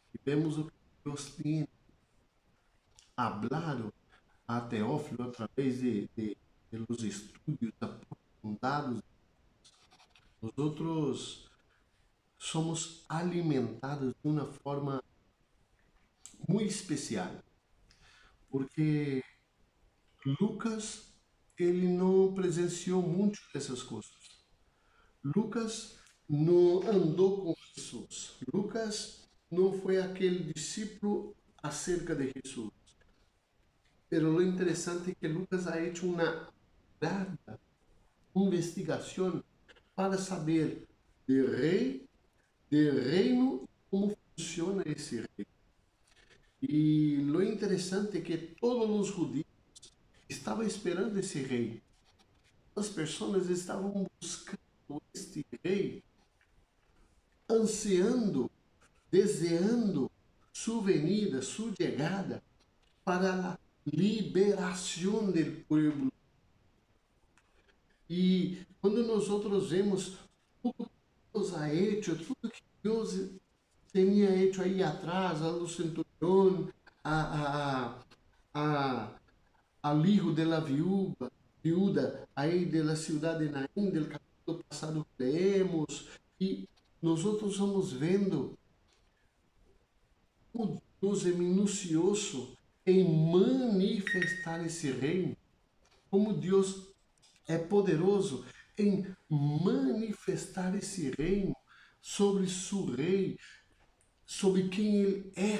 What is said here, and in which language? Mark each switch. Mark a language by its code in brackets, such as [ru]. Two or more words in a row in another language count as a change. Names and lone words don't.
[pt] o que Deus tem hablado a Teófilo através de los estudos aprofundados, nós outros somos alimentados de uma forma muito especial, porque Lucas ele não presenciou muito dessas coisas. Lucas não andou com Jesus. Lucas não foi aquele discípulo acerca de Jesus. [es] Pero lo [pt] interessante é que Lucas [es] ha hecho [pt] uma larga investigação para saber de rei, de reino, como funciona esse reino. E lo interessante é que todos os judeus estavam esperando esse rei. As pessoas estavam buscando este rei, ansiando, desejando sua venida, sua chegada para a liberação do povo. E quando nós outros vemos tudo que Deus [es] ha hecho, [pt] tudo que Deus tinha hecho aí atrás, ao centurião, [es] al hijo de la viuda [pt] aí da cidade de Naim, do capítulo passado que leemos, e nós outros vamos vendo como Deus é minucioso em manifestar esse reino, como Deus é poderoso em manifestar esse reino sobre seu rei, sobre quem ele é.